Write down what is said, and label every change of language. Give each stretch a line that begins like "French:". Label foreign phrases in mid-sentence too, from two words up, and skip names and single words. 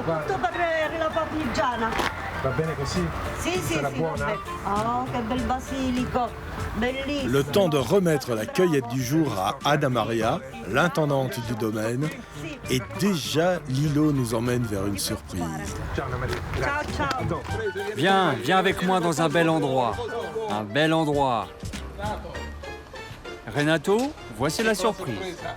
Italian: Tutto per la parmigiana. Va bene così? Sì, sarà buona? Oh, che bel basilico, bellissimo.
French: Le temps de remettre la cueillette du jour à Anna Maria, l'intendante du domaine, et déjà Lillo nous emmène vers une surprise.
Italian: Ciao, ciao.
French: Viens avec moi dans un bel endroit. Un bel endroit. Renato, voici la surprise.